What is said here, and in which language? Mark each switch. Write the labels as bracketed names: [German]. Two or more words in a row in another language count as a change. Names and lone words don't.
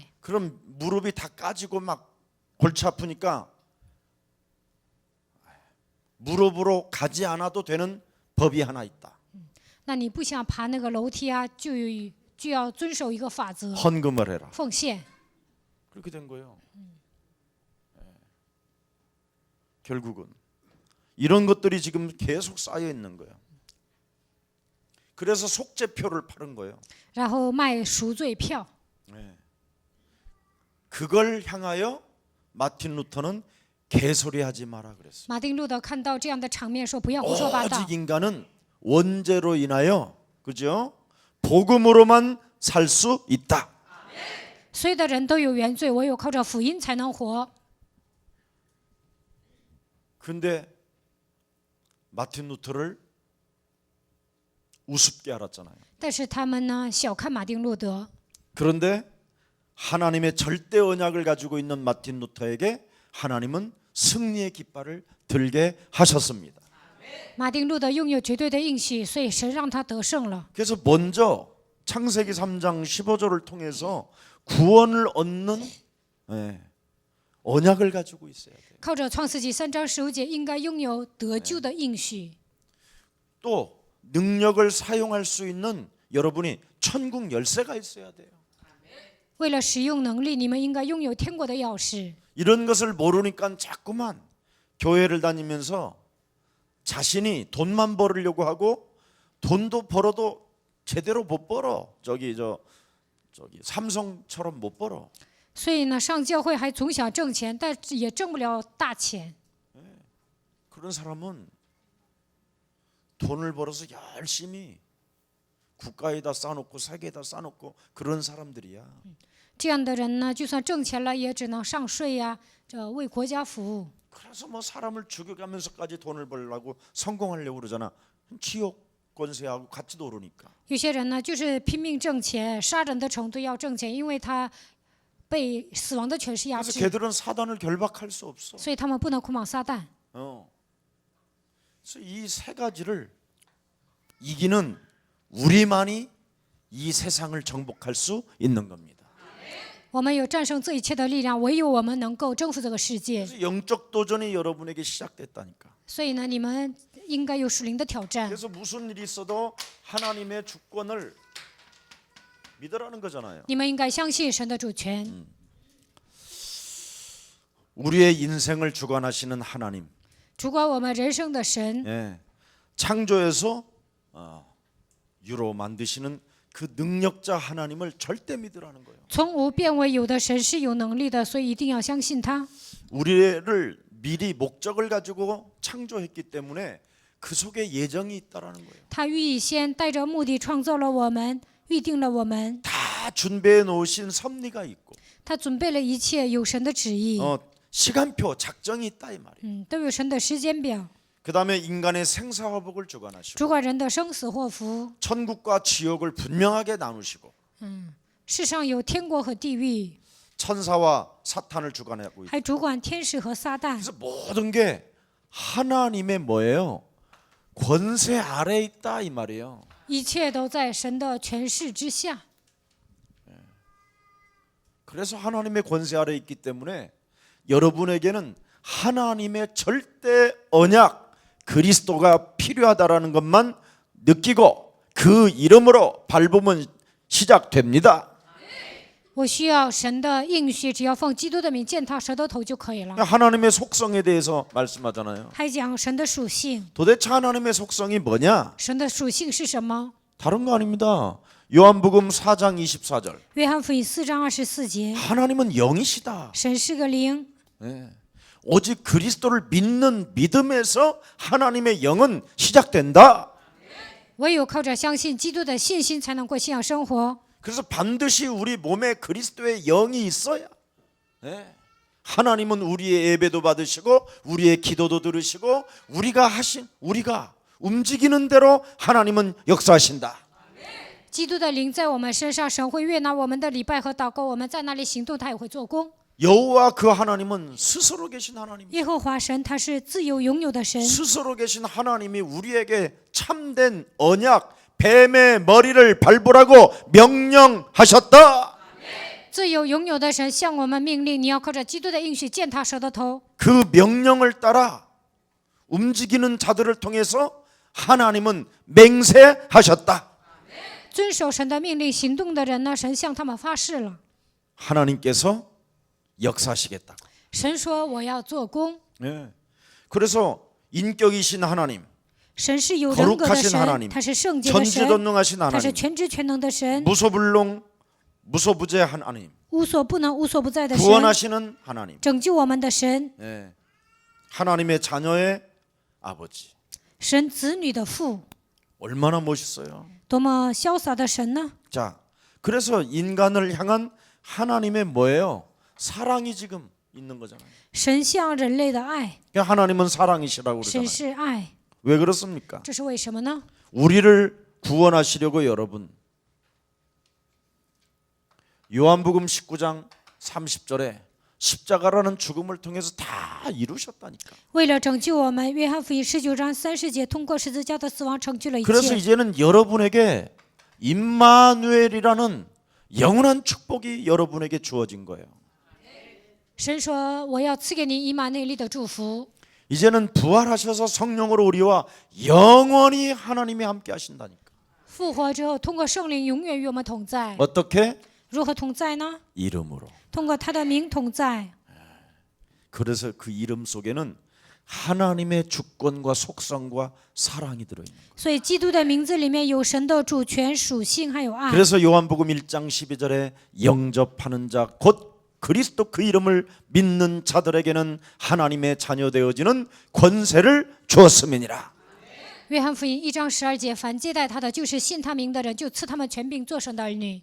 [Korean] 그럼 무릎이 다 까지고 막 골치 아프니까 무릎으로 가지 않아도 되는 법이 하나 있다. [Chinese] 那你不想爬那个楼梯啊，就要遵守一个法则， [Korean] 헌금을 해라. [Chinese] 奉献。 [Korean] 그렇게 된 거예요. 예. 결국은 이런 것들이 지금 계속 쌓여 있는 거예요. 그래서 속죄표를 파는 거예요. [Chinese] 然后卖赎罪票， [Korean] 예. 그걸 향하여 마틴 루터는 개소리하지 마라 그랬어요. [Chinese] 马丁路德看到这样的场面，说不要胡说八道。 [Korean] 오직 인간은 원죄로 인하여 그죠? 복음으로만 살 수 있다. [Chinese] 所有的人都有原罪，唯有靠着福音才能活。 [Korean] 근데 마틴 루터를 우습게 알았잖아요. [Chinese] 但是他们呢，小看马丁路德。 [Korean] 그런데 하나님의 절대 언약을 가지고 있는 마틴 루터에게 하나님은 승리의 깃발을 들게 하셨습니다. [Chinese] 马丁路德拥有绝对的应许，所以神让他得胜了。 [Korean] 그래서 먼저 창세기 3장 15절을 통해서 구원을 얻는 언약을 가지고 있어야 돼요. [Chinese] 靠着创世纪3章15节，应该拥有得救的应许。 [Korean] 또 능력을 사용할 수 있는 여러분이 천국 열쇠가 있어야 돼요. [Chinese] 为了使用能力，你们应该拥有天国的钥匙。 [Korean] 이런 것을 모르니까 자꾸만 교회를 다니면서 자신이 돈만 벌으려고 하고 돈도 벌어도 제대로 못 벌어. 저기 삼성처럼 못 벌어. [Chinese] 所以呢，上教会还总想挣钱，但也挣不了大钱。 [Korean] 그런 사람은 돈을 벌어서 열심히 국가에다 쌓아놓고 세계에다 쌓아놓고 그런 사람들이야. [Chinese] 这样的人呢，就算挣钱了，也只能上税呀，这为国家服务。 [Korean] 그래서 뭐 사람을 죽여가면서까지 돈을 벌려고 성공하려고 그러잖아. 지옥 권세하고 같이 노르니까. [Chinese] 有些人呢，就是拼命挣钱，杀人的程度要挣钱，因为他被死亡的权势压 [Korean] 그래서 [Chinese] 制， [Korean] 걔들은 사단을 결박할 수 없어. [Chinese] 所以他们不能捆绑撒旦。 [Korean] 그래서 이 세 가지를 이기는 우리만이 이 세상을 정복할 수 있는 겁니다. [Chinese] 我们有战胜这一切的力量，唯有我们能够征服这个世界。 [Korean] 그래서 영적 도전이 여러분에게 시작됐다니까. [Chinese] 所以呢，你们应该有属灵的挑战。 [Korean] 그래서 무슨 일이 있어도 하나님의 주권을 믿으라는 거잖아요. [Chinese] 你们应该相信神的主权。 [Korean] 우리의 인생을 주관하시는 하나님. [Chinese] 主管我们人生的神， [Korean] 예, 창조에서 유로 만드시는 그 능력자 하나님을 절대 믿으라는 거예요. [Chinese] 从无变为有的神是有能力的，所以一定要相信他。 [Korean] 우리를 미리 목적을 가지고 창조했기 때문에 그 속에 예정이 있다라는 거예요. [Chinese] 他预先带着目的创造了我们，预定了我们， [Korean] 다 준비해 놓으신 섭리가 있고 [Chinese] 他准备了一切，有神的旨意， [Korean] 시간표 작정이 있다 이 말이에요. [Chinese] 都有神的时间表， [Korean] 그다음에 인간의 생사화복을 주관하시고 [Chinese] 主管人的生死祸福。 [Korean] 천국과 지옥을 분명하게 나누시고 [Chinese] 世上有天国和地狱， [Korean] 천사와 사탄을 주관하고 있고 [Chinese] 还主管天使和撒旦。 [Korean] 그래서 모든 게 하나님의 뭐예요? 권세 아래에 있다 이 말이에요. [Chinese] 一切都在神的权势之下。 [Korean] 그래서 하나님의 권세 아래에 있기 때문에 여러분에게는 하나님의 절대 언약 그리스도가 필요하다라는 것만 느끼고 그 이름으로 밟으면 시작됩니다. [Chinese] 我需要神的应许，只要奉基督的名践踏舌头头就可以了。 [Korean] 하나님의 속성에 대해서 말씀하잖아요. [Chinese] 还讲神的属性， [Korean] 도대체 하나님의 속성이 뭐냐? [Chinese] 神的属性是什么？ [Korean] 다른 거 아닙니다. 요한복음 4장 24절. [Chinese] 约翰福音4章24节， [Korean] 하나님은 영이시다. [Chinese] 神是个灵， [Korean] 네. 오직 그리스도를 믿는 믿음에서 하나님의 영은 시작된다. [Chinese] 唯有靠着相信基督的信心，才能过信仰生活。 [Korean] 그래서 반드시 우리 몸에 그리스도의 영이 있어야. 네. 하나님은 우리의 예배도 받으시고 우리의 기도도 들으시고 우리가 움직이는 대로 하나님은 역사하신다. [Chinese] 基督的灵在我们身上，神会悦纳我们的礼拜和祷告，我们在那里行动，他也会做工。 [Korean] 여호와 그 하나님은 스스로 계신 하나님. [Chinese] 耶和华神，他是自由拥有的神， [Korean] 스스로 계신 하나님이 우리에게 참된 언약 뱀의 머리를 밟으라고 명령하셨다. [Chinese] 自由拥有的神向我们命令，你要靠着基督的应许践踏蛇的头。 [Korean] 그 명령을 따라 움직이는 자들을 통해서 하나님은 맹세하셨다. [Chinese] 遵守神的命令行动的人呢，神向他们发誓了。 [Korean] 하나님께서 역사하시겠다고. [Chinese] 神说我要做工。 [Korean] 네. 그래서 인격이신 하나님, [Chinese] 神是有人格的 [Korean] 거룩하신 [Chinese] 神， [Korean] 하나님, [Chinese] 他是圣洁的神， [Korean] 전지전능하신 [Chinese] 他是 [Korean] 하나님, [Chinese] 全知全能的神， [Korean] 무소불능, 무소부재한 하나님, [Chinese] 无所不能、无所不在的神， [Korean] 구원하시는 하나님, [Chinese] 拯救我们的神， [Korean] 네. 하나님의 자녀의 아버지. [Chinese] 神子女的父， [Korean] 얼마나 멋있어요. [Chinese] 多么潇洒的神呢？ [Korean] 자, 그래서 인간을 향한 하나님의 뭐예요? 사랑이 지금 있는 거잖아요. [Chinese] 神向人类的爱， [Korean] 그러니까 하나님은 사랑이시라고 [Chinese] 神 [Korean] 그러잖아요. [Chinese] 是爱， [Korean] 왜 그렇습니까? [Chinese] 这是为什么呢？ [Korean] 우리를 구원하시려고 여러분 요한복음 19장 30절에 십자가라는 죽음을 통해서 다 이루셨다니까. [Chinese] 为了拯救我们，约翰福音19章30节，通过十字架的死亡成就了一 [Korean] 그래서 [Chinese] 切。 [Korean] 이제는 여러분에게 임마누엘이라는 영원한 축복이 여러분에게 주어진 거예요. [Chinese] 神说：“我要赐给你以马内利的祝福。 [Korean] 이제는 부활하셔서 성령으로 우리와 영원히 하나님이 함께 하신다니까. [Chinese] 复活之后，通过圣灵永远与我们同在。 [Korean] 어떻게? [Chinese] 如何同在呢？ [Korean] 이름으로. [Chinese] 通过他的名同在。 [Korean] 그래서 그 이름 속에는 하나님의 주권과 속성과 사랑이 들어있는 거예요. [Chinese] 所以基督的名字里面有神的主权属性还有爱。 [Korean] 그래서 요한복음 1장 12절에 영접하는 자 곧 그리스도 그 이름을 믿는 자들에게는 하나님의 자녀 되어지는 권세를 주었음이니라. [Chinese] 约翰福音1章12节，凡接待他的，就是信他名的人，就赐他们权柄做神的儿女。